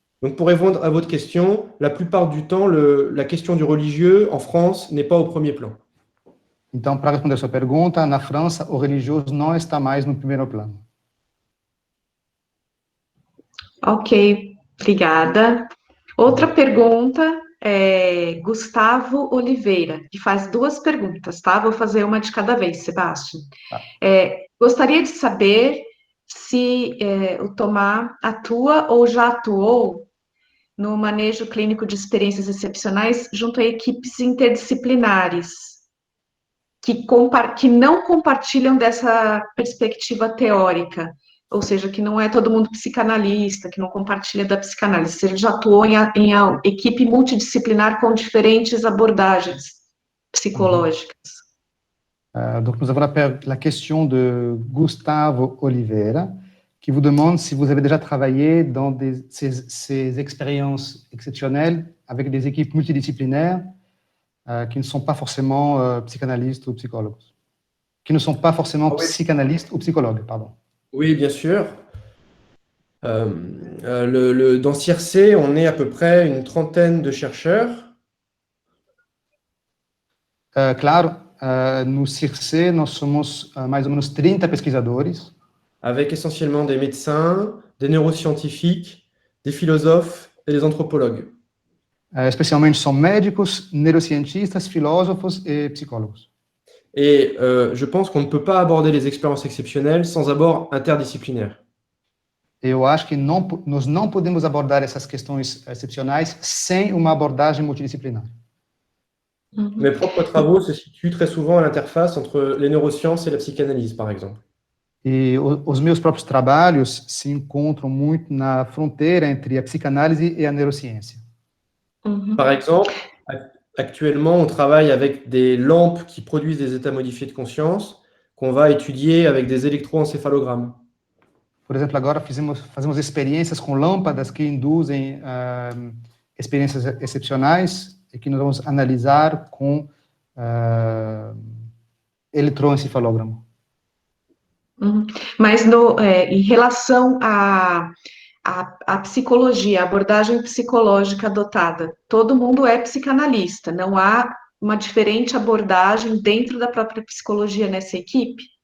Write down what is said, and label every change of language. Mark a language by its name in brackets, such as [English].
[French] Donc, pour répondre à votre question, la plupart du temps, la question du religieux en France n'est pas au premier plan. [Portuguese] Então, para responder a sua pergunta, na França, o religioso não está mais no primeiro plano. Ok, obrigada. Outra pergunta é Gustavo Oliveira, que faz duas perguntas, tá? Vou fazer uma de cada vez, Sebastião. Tá. Gostaria de saber se o Tomás atua ou já atuou no manejo clínico de experiências excepcionais junto a equipes interdisciplinares, que não compartilham dessa perspectiva teórica, ou seja, que não é todo mundo psicanalista, que não compartilha da psicanálise. Você já atuou em equipe multidisciplinar com diferentes abordagens psicológicas. [French] Donc, nous avons la question de Gustavo Oliveira, qui vous demande si vous avez déjà travaillé dans ces expériences exceptionnelles avec des équipes multidisciplinaires qui ne sont pas forcément psychanalystes ou psychologues. Qui ne sont pas forcément psychanalystes ou psychologues, pardon. Oui, bien sûr. Dans CIRC, on est à peu près une trentaine de chercheurs. [Portuguese] Claro, no CIRC nós somos mais ou menos 30 pesquisadores. [French] Avec essentiellement des médecins, des neuroscientifiques, des philosophes et des anthropologues. [Portuguese] Especialmente são médicos, neurocientistas, filósofos e psicólogos. [French] Et je pense qu'on ne peut pas aborder les expériences exceptionnelles sans abord interdisciplinaire. [Portuguese] Eu acho que nós não podemos abordar essas questões excepcionais sem uma abordagem multidisciplinar. [French] Mes propres travaux se situent très souvent à l'interface entre les neurosciences et la psychanalyse, par exemple. [Portuguese] E os meus próprios trabalhos se encontram muito na fronteira entre a psicanálise e a neurociência. [French] Par exemple, actuellement, on travaille avec des lampes qui produisent des états modifiés de conscience qu'on va étudier avec des électroencéphalogrammes. [Portuguese] Por exemplo, agora fazemos experiências com lâmpadas que induzem experiências excepcionais e que nós vamos analisar com eletroencefalograma. Mas em relação à psicologia, a abordagem psicológica adotada, todo mundo é psicanalista, não há uma diferente abordagem dentro da própria psicologia nessa equipe?